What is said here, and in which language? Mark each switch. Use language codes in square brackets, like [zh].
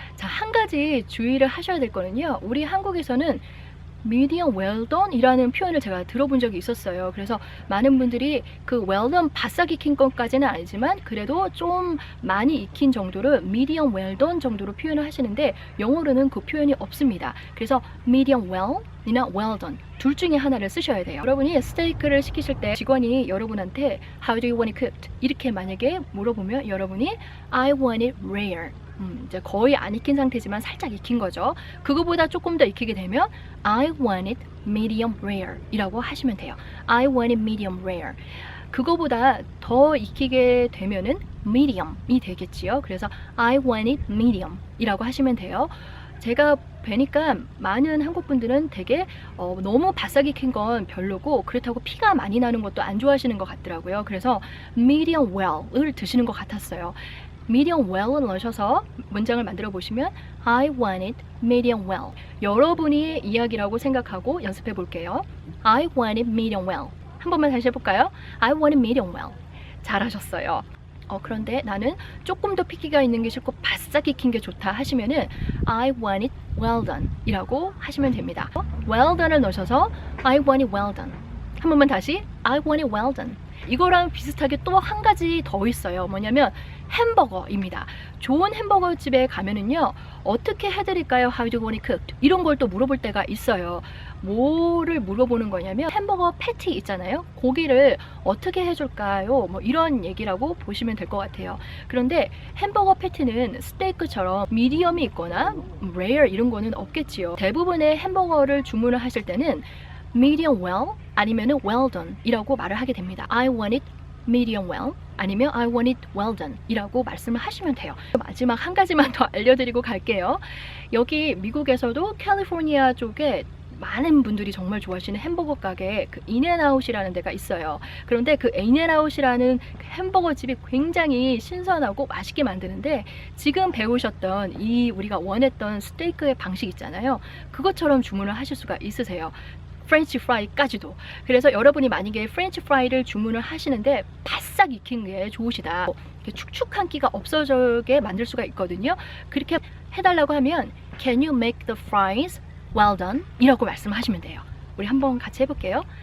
[ko] 자, 한 가지 주의를 하셔야 될 거는요. 우리 한국에서는 medium well done 이라는 표현을 제가 들어본 적이 있었어요. 그래서 많은 분들이 그 well done 바싹 익힌 것까지는 아니지만 그래도 좀 많이 익힌 정도를 medium well done 정도로 표현을 하시는데 영어로는 그 표현이 없습니다. 그래서 medium well 이나 well done 둘 중에 하나를 쓰셔야 돼요. 여러분이 스테이크를 시키실 때 직원이 여러분한테 [en] How do you want it cooked? [ko] 이렇게 만약에 물어보면 여러분이 [en] I want it rare [ko] 이제 거의 안 익힌 상태지만 살짝 익힌 거죠. 그거보다 조금 더 익히게 되면 [en] I want it medium rare [ko] 이라고 하시면 돼요. [en] I want it medium rare. [ko] 그거보다 더 익히게 되면은 medium이 되겠지요. 그래서 [en] I want it medium [ko] 이라고 하시면 돼요. 제가 뵈니까 많은 한국 분들은 되게 너무 바싹 익힌 건 별로고 그렇다고 피가 많이 나는 것도 안 좋아하시는 것 같더라고요. 그래서 medium well을 드시는 것 같았어요. medium well을 넣으셔서 문장을 만들어 보시면 [en] I want it medium well. [ko] 여러분이 이야기라고 생각하고 연습해 볼게요. [en] I want it medium well. [ko] 한 번만 다시 해볼까요? [en] I want it medium well. [ko] 잘하셨어요. 그런데 나는 조금 더 피기가 있는 게 싫고 바싹 익힌 게 좋다 하시면은 [en] I want it well done [ko] 이라고 하시면 됩니다. [en] well done을 넣으셔서 I want it well done. [ko] 한 번만 다시 [en] I want it well done. [ko] 이거랑 비슷하게 또 한 가지 더 있어요. 뭐냐면 햄버거입니다. 좋은 햄버거 집에 가면은요 어떻게 해드릴까요? [en] How do you want it cooked? [ko] 이런 걸 또 물어볼 때가 있어요. 뭐를 물어보는 거냐면 햄버거 패티 있잖아요. 고기를 어떻게 해줄까요? 뭐 이런 얘기라고 보시면 될 것 같아요. 그런데 햄버거 패티는 스테이크처럼 미디엄이 있거나 레어 이런 거는 없겠지요. 대부분의 햄버거를 주문을 하실 때는 medium well 아니면은 well done 이라고 말을 하게 됩니다. [en] I want it medium well 아니면 I want it well done [ko] 이라고 말씀을 하시면 돼요. 마지막 한 가지만 더 알려드리고 갈게요. 여기 미국에서도 캘리포니아 쪽에 많은 분들이 정말 좋아하시는 햄버거 가게 그 인앤아웃이라는 데가 있어요. 그런데 그 인앤아웃이라는 햄버거 집이 굉장히 신선하고 맛있게 만드는데 지금 배우셨던 이 우리가 원했던 스테이크의 방식 있잖아요. 그것처럼 주문을 하실 수가 있으세요. 프렌치 프라이까지도. 그래서 여러분이 만약에 프렌치 프라이를 주문을 하시는데 바싹 익힌 게 좋으시다. 축축한 끼가 없어지게 만들 수가 있거든요. 그렇게 해달라고 하면 [en] Can you make the fries well done? [ko] 이라고 말씀하시면 돼요. 우리 한번 같이 해볼게요.